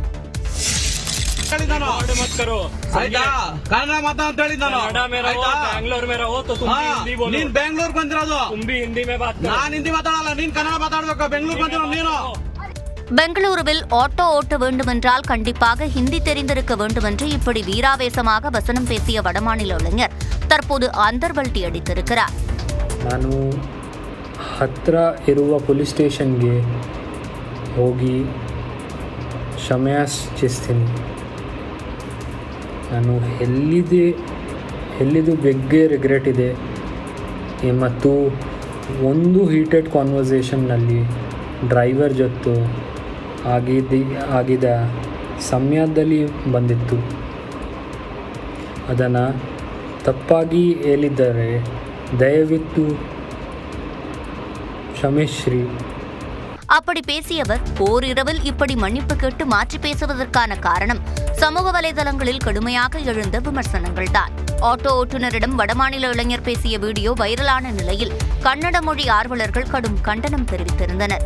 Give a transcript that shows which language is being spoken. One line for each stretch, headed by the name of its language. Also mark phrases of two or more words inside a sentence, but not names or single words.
Tamil: பெங்களூருவில் ஆட்டோ ஓட்ட வேண்டுமென்றால் கண்டிப்பாக ஹிந்தி தெரிந்திருக்க வேண்டுமென்று இப்படி வீராவேசமாக வசனம் பேசிய வடமாநில இளைஞர் தற்போது அந்தர்பல்ட்டி அடித்திருக்கிறார்.
Kannada: ನಾನು ಹತ್ತಿರ ಇರುವ
English: police station
Kannada: ಹೋಗಿ ಕ್ಷಮೆಯಾಚಿಸ್ತೀನಿ. ನಾನು ಎಲ್ಲಿದು ಬಗ್ಗೆ ರಿಗ್ರೆಟ್ ಇದೆ ಮತ್ತು ಒಂದು
English: heated conversation
Kannada: ಡ್ರೈವರ್ ಜೊತೆ ಆಗಿದ ಸಮಯದಲ್ಲಿ ಬಂದಿತ್ತು. ಅದನ್ನು ತಪ್ಪಾಗಿ ಹೇಳಿದ್ದರೆ ದಯವಿಟ್ಟು ಕ್ಷಮಿಸ್ರಿ.
Tamil: அப்படி பேசியவர் ஓரிரவில் இப்படி மன்னிப்பு கேட்டு மாற்றி பேசுவதற்கான காரணம் சமூக வலைதளங்களில் கடுமையாக எழுந்த விமர்சனங்கள்தான். ஆட்டோ ஓட்டுநரிடம் வடமாநில இளைஞர் பேசிய வீடியோ வைரலான நிலையில் கன்னட மொழி ஆர்வலர்கள் கடும் கண்டனம் தெரிவித்திருந்தனர்.